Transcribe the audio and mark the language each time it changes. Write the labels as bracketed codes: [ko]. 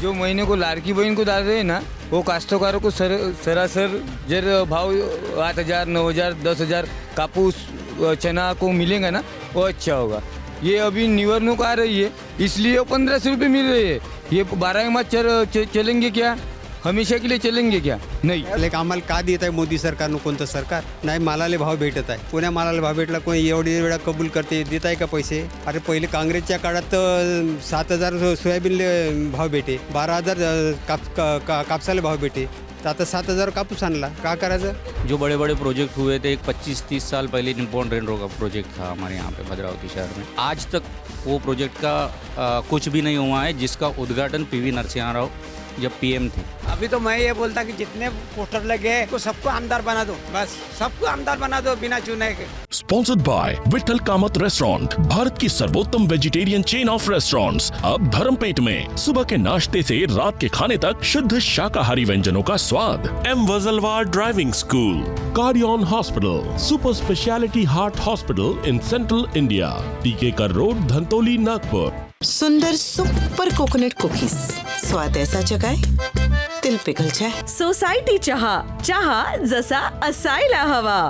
[hi] जो महीने को लाड़की बहन को डाल रहे हैं ना, वो काश्तकारों को सरासर जर भाव 8,000, 9,000, 10,000 कापूस चना को मिलेगा ना, वो अच्छा होगा। ये अभी निवडणूक आ रही है, इसलिए 1,500 रुपये मिल रहे हैं। ये 12 माह चलेंगे क्या? हमेशा के लिए चलेंगे क्या? [mr] नाही. आम्हाला का देत आहे मोदी सरकारनं? कोणतं सरकार नाही? मालाला भाव भेटत आहे. कोण्या मालाला भाव भेटला? कोणी एवढी वेळा कबूल करते? देत आहे का पैसे? अरे पहिले काँग्रेसच्या काळात 7,000 सोयाबीनले भाव भेटे, 12,000 कापसाला भाव भेटे, तर आता 7,000 कापूस आणला. का करायचं? [hi] जो बड़े बड़े प्रोजेक्ट हुए थे, एक 25-30 साल पहले निप्पॉन रेनरो का प्रोजेक्ट था हमारे यहाँ पे भद्रावती शहर में, आज तक वो प्रोजेक्ट का कुछ भी नहीं हुआ है, जिसका उद्घाटन पीवी नरसिम्हा राव जब पीएम थे। अभी तो मैं ये बोलता कि जितने पोस्टर लगे तो सबको आमदार बना दो, बस सबको आमदार बना दो बिना चुने के। Sponsored by Vitthal Kamat restaurant, Bharat की सर्वोत्तम वेजिटेरियन चेन ऑफ रेस्टोरेंट्स, अब धर्मपेट में। सुबह के नाश्ते से रात के खाने तक शुद्ध शाकाहारी व्यंजनों का स्वाद। M Wajalwar driving school, कार्डियन hospital, super speciality heart hospital in central India, टीकेकर road, Dhantoli, Nagpur. सुंदर सुपर कोकोनट कुकीज, स्वाद ऐसा जगाए दिल पिघल जाए। [mr] सोसायटी चहा, चहा जसा असायला हवा।